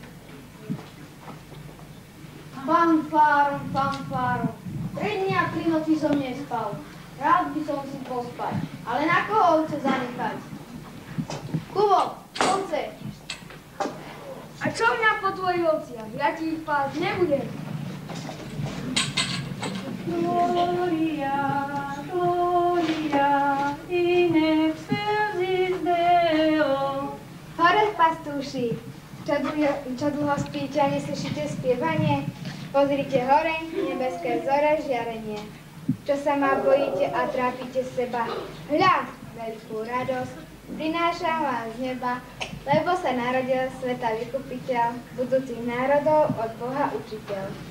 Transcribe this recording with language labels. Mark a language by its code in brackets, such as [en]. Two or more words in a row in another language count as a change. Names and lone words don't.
[sk] Fanfárom. 3 dni a 3 noci som nespal. Rád by som si pospať, ale na koho ovce zanechať? Kubo, ovce. A čo mňa po tvojich ovciach? Ja ti ich pásť nebudem. [la] Gloria, in excelsis Deo. [sk] Hore pastúši, čo dlho spíte a neslyšíte spievanie? Pozrite hore, nebeské vzore žiarenie. Čo sa ma bojíte a trápite seba? Hľa, veľkú radosť prinášam vám z neba, lebo sa narodil sveta vykupiteľ, budúcich národov od Boha učiteľ.